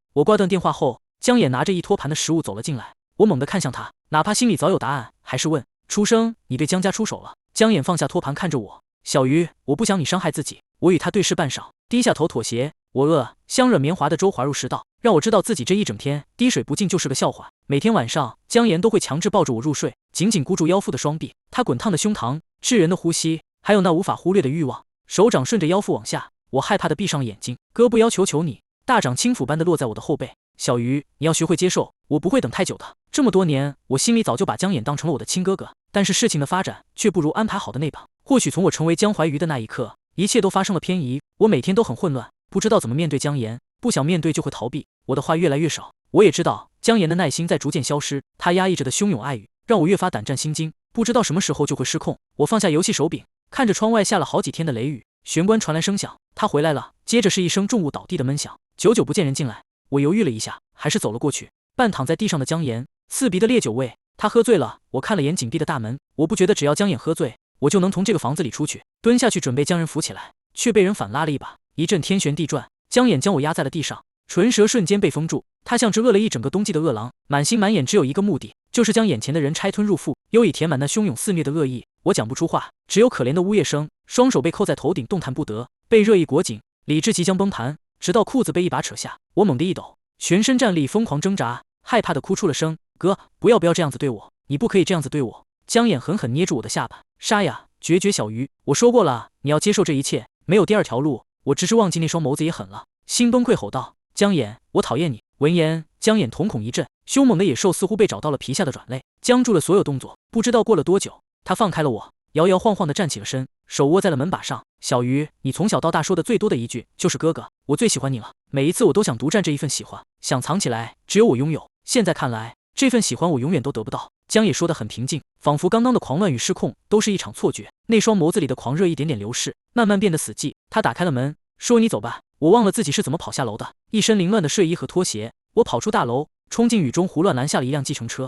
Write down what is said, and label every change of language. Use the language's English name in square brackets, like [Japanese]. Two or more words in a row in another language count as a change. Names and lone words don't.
[Chinese] 我掛斷電話後，江野拿着一托盤的食物走了進來。我猛地看向他，哪怕心裡早有答案，還是問：“出生，你對江家出手了？” 江野放下托盤，看着我：“小魚，我不想你傷害自己。” 我與他對視半晌，低下頭妥協。我餓，香軟綿滑的粥滑入食道，讓我知道自己這一整天滴水不進就是個笑話。每天晚上，江岩都會強制抱着我入睡，緊緊箍住腰腹的雙臂，他滾燙的胸膛，炙人的呼吸，還有那無法忽略的慾望。手掌順着腰腹往下，我害怕的閉上了眼睛。哥，不要，求求你！大掌輕撫般的落在我的後背。小魚，你要學會接受，我不會等太久的。這麼多年，我心裡早就把江岩當成了我的親哥哥，但是事情的發展卻不如安排好的那般。或許從我成為江淮魚的那一刻，一切都發生了偏移。我每天都很混亂，不知道怎麼面對江岩，不想面對就會逃避。我的話越來越少，我也知道江岩的耐心在逐漸消失，他壓抑着的洶湧愛語讓我越發膽戰心驚，不知道什麼時候就會失控。我放下遊戲手柄，看着窗外下了好幾天的雷雨，玄關傳來聲響，他回來了。接着是一聲重物倒地的悶響，久久不見人進來。我猶豫了一下，還是走了過去。半躺在地上的江岩，刺鼻的烈酒味，他喝醉了。我看了眼緊閉的大門，我不覺得只要江岩喝醉，我就能從這個房子裡出去。蹲下去準備將人扶起來，卻被人反拉了一把，一陣天旋地轉，江岩將我壓在了地上，唇舌瞬間被封住。他像只餓了一整個冬季的餓狼，滿心滿眼只有一個目的，就是將眼前的人拆吞入腹，優以填滿那洶湧肆虐的惡意。我講不出話，只有可憐的嗚咽聲，雙手被扣在頭頂，動彈不得，被熱意裹緊，理智即將崩盤。直到褲子被一把扯下，我猛地一抖，全身戰慄，瘋狂掙扎，害怕的哭出了聲：“哥，不要這樣子對我，你不可以這樣子對我。” 江眼狠狠捏住我的下巴：“沙啞決絕小魚，我說過了，你要接受這一切，沒有第二條路。” 我直至忘記那雙眸子也狠了，心崩溃吼道：“江眼，我討厭你！” 聞言，江眼瞳孔一震，兇猛的野獸似乎被找到了皮下的軟肋，僵住了所有動作。不知道過了多久，他放開了我，搖搖晃晃地站起了身，手握在了門把上。“小魚，你從小到大說的最多的一句就是哥哥，我最喜歡你了。每一次我都想獨佔這一份喜歡，想藏起來，只有我擁有。現在看來，這份喜歡我永遠都得不到。”江野說得很平靜，仿佛剛剛的狂亂與失控都是一場錯覺。那雙眸子裡的狂熱一點點流逝，慢慢變得死寂。他打開了門，說：“你走吧。” 我忘了自己是怎麼跑下樓的，一身凌亂的睡衣和拖鞋，我跑出大樓，衝進雨中，胡亂攔下了一輛計程車。